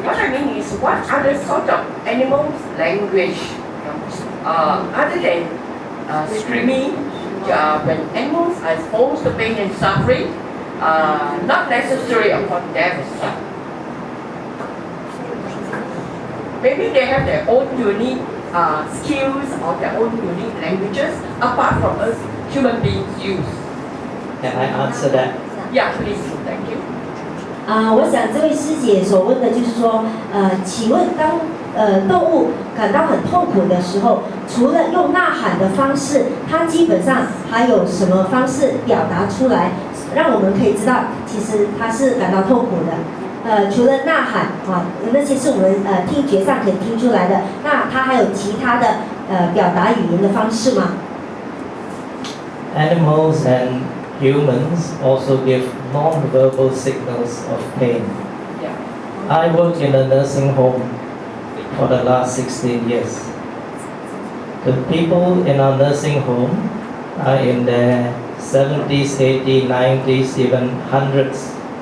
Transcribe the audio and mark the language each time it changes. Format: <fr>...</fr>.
<en>What I mean is, what other sort of animals' language, other than screaming, when animals are exposed to pain and suffering, not necessarily upon death itself. Maybe they have their own unique skills or their own unique languages apart from us human beings use. Can I answer that? Yeah, please. Thank you.</en> <zh>我想这位师姐所问的就是说，请问当动物感到很痛苦的时候，除了用呐喊的方式，它基本上还有什么方式表达出来，让我们可以知道其实它是感到痛苦的？除了呐喊那些是我们听觉上可以听出来的，那它还有其他的表达语言的方式吗？</zh> <en>Animals and humans also give non-verbal signals of pain. Yeah. I work in a nursing home for the last 16 years. The people in our nursing home are in their 70s, 80s, 90s, even hundreds.</en>